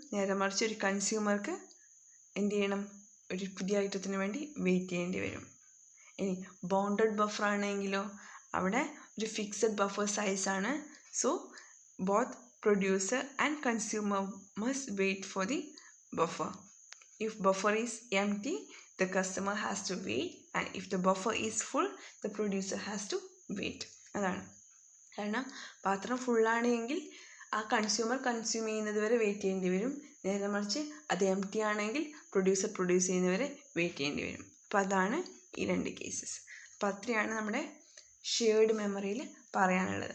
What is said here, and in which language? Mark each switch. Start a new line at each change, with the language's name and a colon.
Malayalam: നേരെ മറിച്ച് ഒരു കൺസ്യൂമർക്ക് എന്ത് ചെയ്യണം, ഒരു പുതിയ ഐറ്റത്തിന് വേണ്ടി വെയിറ്റ് ചെയ്യേണ്ടി വരും. ഇനി ബൗണ്ടഡ് ബഫർ ആണെങ്കിലോ അവിടെ ഒരു ഫിക്സഡ് ബഫർ സൈസാണ്.
English: So both producer and consumer must wait for the buffer. If buffer is empty, the customer has to wait, and if the buffer is full, the producer has to wait.
Malayalam: അതാണ് കാരണം പാത്രം ഫുള്ളാണെങ്കിൽ ആ consumer consume ചെയ്യുന്നത് വരെ wait ചെയ്യേണ്ടി വരും. നേരെ മറിച്ച് അത് എംപ്റ്റി ആണെങ്കിൽ പ്രൊഡ്യൂസർ പ്രൊഡ്യൂസ് ചെയ്യുന്നവരെ വെയിറ്റ് ചെയ്യേണ്ടി വരും. അപ്പോൾ അതാണ് ഈ 2 കേസസ്. അപ്പോൾ അത്രയാണ് നമ്മുടെ ഷെയർഡ് മെമ്മറിയിൽ പറയാനുള്ളത്.